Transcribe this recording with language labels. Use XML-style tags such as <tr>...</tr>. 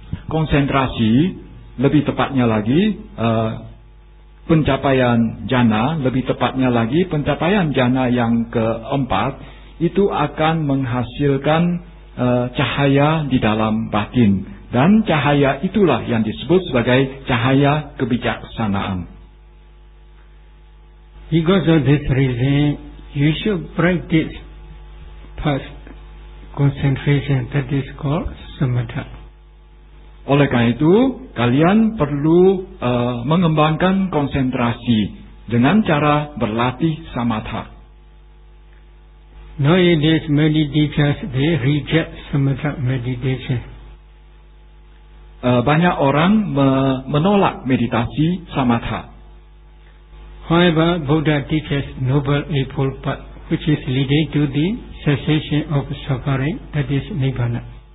<id>Konsentrasi, lebih tepatnya lagi pencapaian jhana, lebih tepatnya lagi pencapaian jhana yang keempat, itu akan menghasilkan cahaya di dalam batin, dan cahaya itulah yang disebut sebagai cahaya kebijaksanaan.</id> <en>Because of this reason, you should practice first concentration, that is called samatha.</en> <id>Oleh karena itu, kalian perlu mengembangkan konsentrasi dengan cara berlatih samatha.</id> <en>Nowadays, many teachers, they reject samatha meditation.</en> <id>Banyak orang menolak meditasi samatha.</id> <en>However, Buddha teaches Noble Eightfold Path, which is leading to the cessation of suffering, that is Nibbana.</en>